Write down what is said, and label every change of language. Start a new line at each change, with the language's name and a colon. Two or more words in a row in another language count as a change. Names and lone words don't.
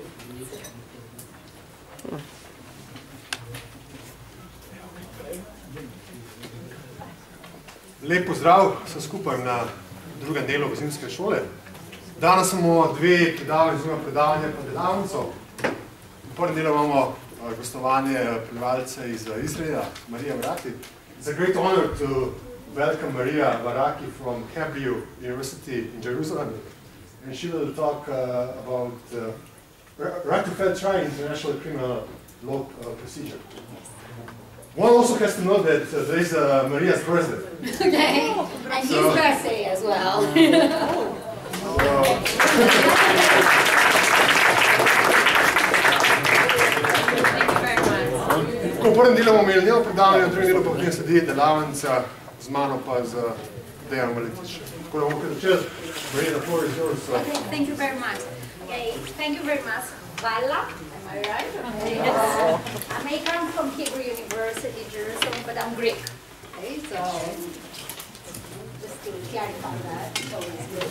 Slovenian: Lep pozdrav vsem skupaj na drugem delu Zimske šole. Danes imamo dve predavanja pa delavnico. V prvem delu imamo gostovanje predavalce iz Izraela, Marija Varaki.
English: It's a great honor to welcome Maria Varaki from Hebrew University in Jerusalem. And she will talk about right to fair trial international criminal law procedure. One also has to know that today is Maria's birthday. Okay, and his birthday as well.
Slovenian: V prvem delu bomo imeli njeno predavanje, v drugem delu pa potem sledi delavnica z mano pa z Dejanom Valetičem. Tako da bomo kar začeli.
English: Maria, the floor is yours. Okay, thank you very much. Okay, thank you very much. Vala, am I right? Yes. I may come from Hebrew University, Jerusalem, but I'm Greek. Okay, so just to clarify that, it's always good.